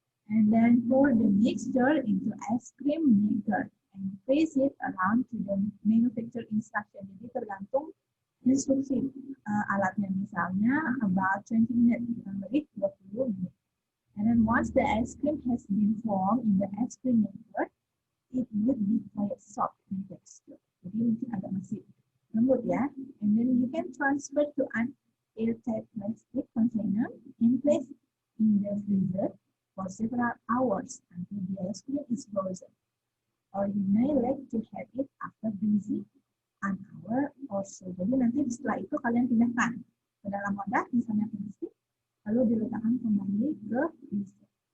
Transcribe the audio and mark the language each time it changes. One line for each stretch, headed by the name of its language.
English: And then pour the mixture into ice cream maker and place it around to the manufacturer instruction.
Indonesian: Jadi tergantung instruksi alatnya, misalnya
English: about 20 minutes,
Indonesian: kurang lebih 20 menit.
English: And then once the ice cream has been formed in the ice cream maker, it would be quite soft in texture.
Indonesian: Jadi mungkin agak masih lembut ya.
English: And then you can transfer to an airtight plastic container and place in the freezer for several hours until the ice cream is frozen. Or you may like to have it after freezing an hour or so.
Indonesian: Jadi nanti setelah itu kalian pindahkan ke dalam wadah, misalnya plastik, lalu diletakkan kembali ke freezer.